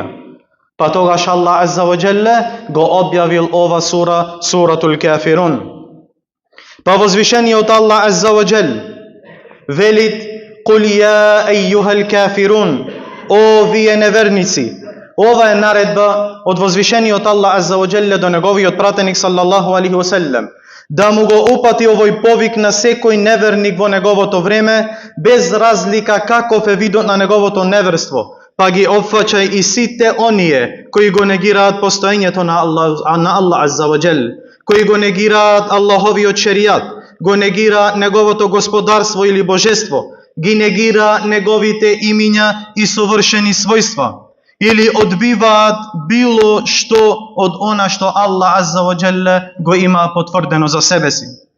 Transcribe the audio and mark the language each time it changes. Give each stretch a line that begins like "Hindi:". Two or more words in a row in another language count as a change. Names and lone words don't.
Macedonian: Па тогаш Аллах
Arabic: عز وجل
Macedonian: го објавил ова сура, Суратул Кафирун. Па возвишениот Аллах
Arabic: عز وجل
Macedonian: велит:
Arabic: قل يا أيها الكافرون,
Macedonian: о вие неверници. Ова е наредба од возвишениот Аллах
Arabic: عز وجل
Macedonian: до неговиот пратеник
Arabic: صلى الله عليه وسلم,
Macedonian: да му го упати овој повик на секој неверник во неговото време, без разлика каков е видот на неговото неверство, па ги опфаќај и сите оние кои го негираат постоењето на Аллах
Arabic: عز وجل,
Macedonian: кои го негираат Аллаховиот шеријат, го негираат неговото господарство или божество, ги негираат неговите имиња и совршени својства, или одбиваат било што од она што Аллах
Arabic: عز وجل
Macedonian: го има потврдено за себе си.